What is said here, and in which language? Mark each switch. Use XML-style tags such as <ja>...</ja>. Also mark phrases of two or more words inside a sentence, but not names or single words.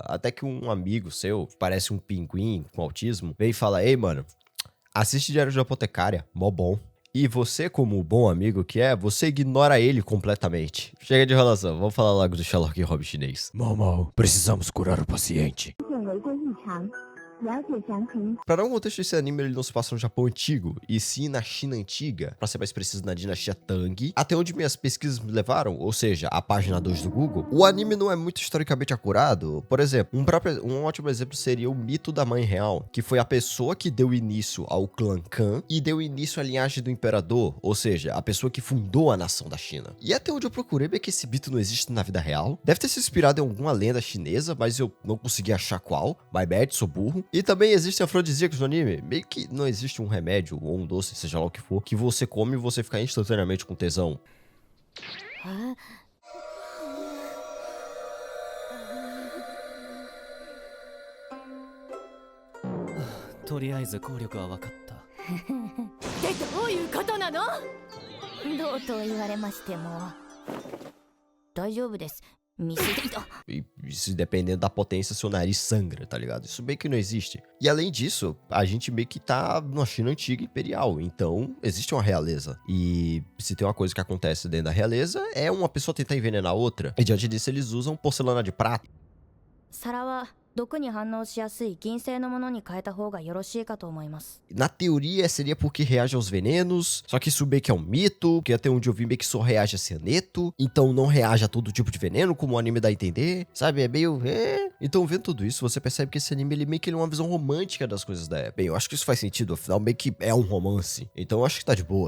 <pt>Até que um amigo seu, que parece um pinguim com autismo, vem e fala: Ei, mano, assiste Diário de Apotecária, mó bom. E você, como o bom amigo que é, você ignora ele completamente. Chega de enrolação, vamos falar logo do Sherlock Holmes chinês. Mal, mal, precisamos curar o paciente. 现违规异常，了解详情 Pra dar um contexto, esse anime ele não se passa no Japão antigo, e sim na China antiga, pra ser mais preciso na dinastia Tang, até onde minhas pesquisas me levaram, ou seja, a página 2 do Google. O anime não é muito historicamente acurado. Por exemplo, um ótimo exemplo seria o mito da Mãe Real, que foi a pessoa que deu início ao clã Khan e deu início à linhagem do imperador, ou seja, a pessoa que fundou a nação da China. E até onde eu procurei ver que esse mito não existe na vida real. Deve ter se inspirado em alguma lenda chinesa, mas eu não consegui achar qual.</pt> <en>My bad,</en> <pt>sou burro. E também existem afrodisíacos no anime. Meio que não existe um remédio ou um doce, seja lá o que for, que você come e você fica instantaneamente com tesão.</pt> <ja>とりあえず効力は分かった。ってどういうことなの？どうと言われましても大丈夫ですミスリード</ja> <pt>E isso dependendo da potência, seu nariz sangra, tá ligado? Isso meio que não existe. E além disso, a gente meio que tá na China antiga imperial, então existe uma realeza. E se tem uma coisa que acontece dentro da realeza, é uma pessoa tentar envenenar a outra. E diante disso, eles usam porcelana de prata.</pt> <ja>皿は毒に反応しやすい銀製のものに変えた方がよろしいかと思います</ja> <pt>Na teoria, seria porque reage aos venenos, só que isso meio que é um mito, que até onde eu vi meio que só reage a cianeto, então não reage a todo tipo de veneno, como o anime dá a entender, sabe? É meio... Então, vendo tudo isso, você percebe que esse anime, ele meio que é uma visão romântica das coisas da época. Bem, eu acho que isso faz sentido, afinal, meio que é um romance. Então, eu acho que tá de boa.</pt>